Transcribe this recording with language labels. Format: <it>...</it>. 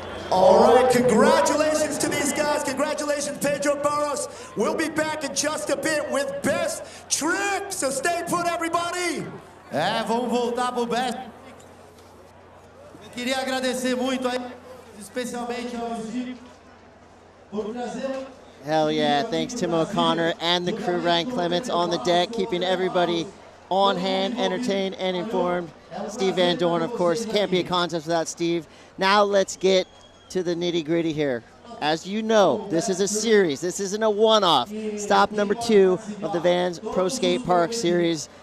<en>All right, congratulations to these guys. Congratulations, Pedro Barros. We'll be back in just a bit with Best Trick, so stay put, everybody.</en> <pt>Vamos voltar pro Best. Eu queria agradecer muito aí, especialmente ao Gil, por trazer.</pt> <en>Hell yeah, thanks Tim O'Connor and the crew, Ryan Clements on the deck, keeping everybody on hand, entertained, and informed. Steve Van Dorn, of course, can't be a contest without Steve. Now let's get to the nitty-gritty here. As you know, this is a series. This isn't a one-off. Stop number 2 of the Vans Pro Skate Park Series.</en>